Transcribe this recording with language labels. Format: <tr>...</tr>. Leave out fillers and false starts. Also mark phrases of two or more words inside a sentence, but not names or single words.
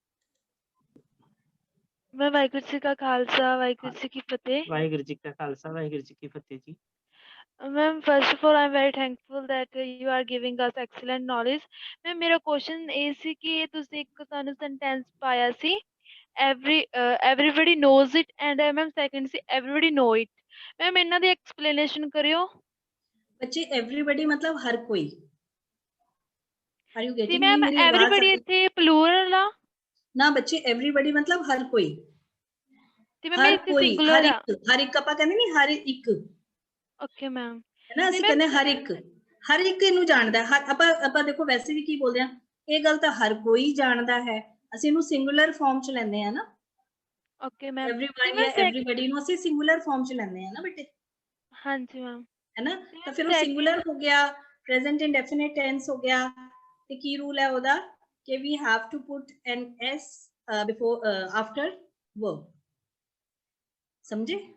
<pa>ਮੈਂ ਵਾਹਿਗੁਰੂ ਜੀ ਕਾ ਖਾਲਸਾ, ਵਾਹਿਗੁਰੂ ਜੀ ਕੀ ਫਤਿਹ। ਵਾਹਿਗੁਰੂ ਜੀ ਕਾ ਖਾਲਸਾ, ਵਾਹਿਗੁਰੂ ਜੀ ਕੀ ਫਤਿਹ ਜੀ।</pa> <en>Ma'am first of all I am very thankful that you are giving us excellent knowledge.</en> <pa>ਮੈਮ ਮੇਰਾ ਕੁਐਸਚਨ ਇਹ ਸੀ ਕਿ ਤੁਸੀਂ ਇੱਕ ਸਾਨੂੰ ਸੈਂਟੈਂਸ ਪਾਇਆ ਸੀ</pa> <en>everybody knows it</en> <pa>and ਮੈਮ ਸੈਕੰਡ ਸੀ</pa> <en>everybody know it।</en> <pa>ਮੈਮ ਇਹਨਾਂ ਦੀ ਐਕਸਪਲੇਨੇਸ਼ਨ ਕਰਿਓ। ਬੱਚੇ everybody ਮਤਲਬ ਹਰ ਕੋਈ।</pa> <en>Are you ਸੀ getting me?</en> <pa>ਮੈਮ ਮੇਰੀ ਆਵਾਜ਼ everybody ਇੱਥੇ ਪਲੂਰਲ ਆ ਨਾ ਬੱਚੇ, everybody ਮਤਲਬ ਹਰ ਕੋਈ। ਤੇ ਮੈਮ ਹਰ ਇੱਥੇ ਕੋਈ, ਸਿੰਗੂਲਰ ਆ। ਹਰ ਇੱਕ ਆਪਾਂ ਕਹਿੰਦੇ ਨਹੀਂ, ਹਰ ਇੱਕ। ਓਕੇ ਮੈਮ। ਹੈ ਨਾ, ਅਸੀਂ ਕਹਿੰਦੇ ਹਰ ਇੱਕ ਇਹਨੂੰ ਜਾਣਦਾ ਹੈ। ਆਪਾਂ ਦੇਖੋ ਵੈਸੇ ਵੀ ਕੀ ਬੋਲਦੇ ਆ, ਇਹ ਗੱਲ ਤਾਂ ਹਰ ਕੋਈ ਜਾਣਦਾ ਹੈ। ਅਸੀਂ ਇਹਨੂੰ</pa> <en>singular form</en> <pa>ਚ ਲੈਂਦੇ ਆ ਨਾ। ਓਕੇ ਮੈਮ। everyone ਜਾਂ everybody ਨੂੰ ਅਸੀਂ</pa> <en>singular form</en> <pa>ਚ ਲੈਂਦੇ ਆ ਨਾ ਬੇਟੇ। ਹਾਂਜੀ ਮੈਮ। ਹੈ ਨਾ, ਤਾਂ ਫਿਰ ਉਹ ਸਿੰਗੂਲਰ ਹੋ ਗਿਆ,</pa> <en>present indefinite tense</en> <pa>ਹੋ ਗਿਆ। ਤੇ ਕੀ ਰੂਲ ਹੈ ਉਹਦਾ ਕਿ</pa> <en>we have to put an s before after verb।</en> <hi>समझे?</hi>